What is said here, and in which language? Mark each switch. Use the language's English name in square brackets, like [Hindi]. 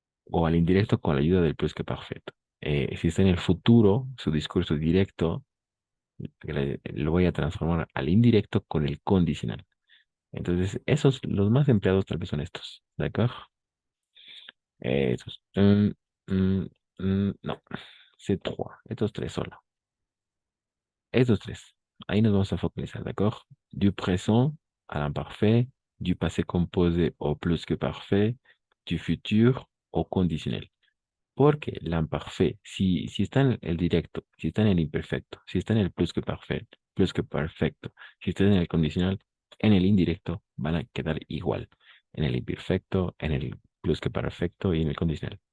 [Spanish] O al indirecto con la ayuda del plus que parfait. Si está en el futuro, su discurso directo lo voy a transformar al indirecto con el condicional. Entonces, esos, los más empleados tal vez son estos, ¿d'accord? Esos. No, [French] c'est trois. [Spanish] Estos tres solo. Estos tres. Ahí nos vamos a focalizar, ¿d'accord? [French] Du présent à l'imparfait, du passé composé au plus que parfait, du futur au conditionnel. [Spanish] Porque l'imparfait, si está en el directo, si está en el imperfecto, si está en el plus que perfecto, si está en el condicional, en el indirecto van a quedar igual. En el imperfecto, en el plus que perfecto y en el condicional.